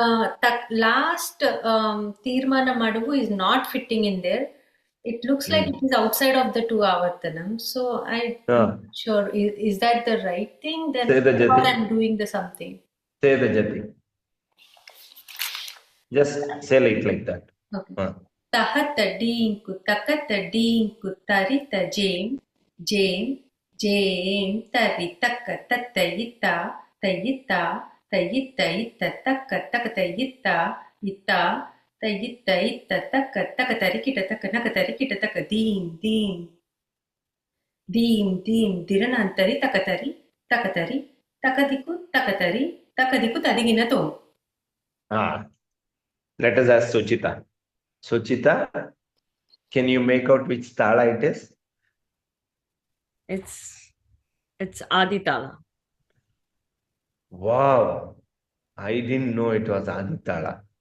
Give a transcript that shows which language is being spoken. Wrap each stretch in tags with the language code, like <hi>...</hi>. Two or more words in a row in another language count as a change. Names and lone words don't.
<en>that last Tirmana Madavu is not fitting in there. It looks like Hmm. it is outside of the two Avartanams. So I'm not Ah, sure, is that the right thing? Then say the how jati. I'm doing the something. Say the jati. Just say like that. Okay. Ah. Tahata dinku, takata dinku, tarita jame, jame, jame, tari taka tatayita, tayita, tayita ita taka taka tayita, ita, tayita ita taka taka tarikita taka naka tarikita taka dim, dim, dim, dim, diranantari takatari, takadiku, takadiku tadiginato. Ah. Let us ask Suchita. Suchita, can you make out which tala it is? It's Adi Tala. Wow, I didn't know it was Aditala.</en>